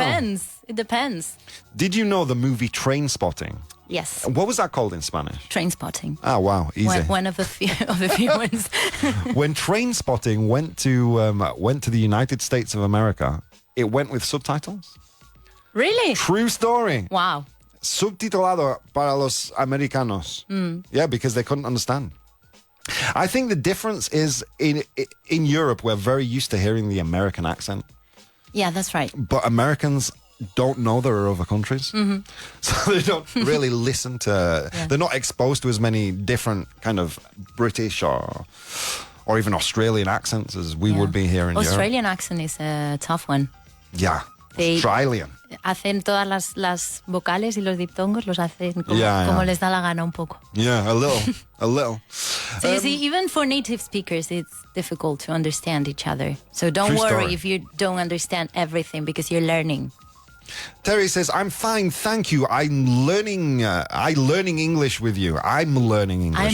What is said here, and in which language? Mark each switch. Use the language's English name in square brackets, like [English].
[English] depends. It depends. Did you know the movie Train Spotting? Yes. What was that called in Spanish? Train spotting. Oh, wow. Easy. One of the few ones. When Train Spotting went to the United States of America, it went with subtitles. Really? True story. Wow. [Spanish] Subtitulado para los americanos. [English] Yeah, because they couldn't understand. I think the difference is in Europe, we're very used to hearing the American accent. Yeah, that's right. But Americans don't know there are other countries. So they don't really listen to... Yeah. They're not exposed to as many different kind of British or even Australian accents as we would be here in Australian accent is a tough one. Europe. Yeah, They- Australian. [Spanish] Hacen todas las vocales y los diptongos los hacen como, [English] Yeah, [Spanish] como [English] yeah. [Spanish] les da la gana un poco. [English] Yeah, a little, a little. So you see, even for native speakers, it's difficult to understand each other. So don't True worry story. if you don't understand everything because you're learning. Terry says, I'm fine, thank you. I'm learning English with you. I'm learning English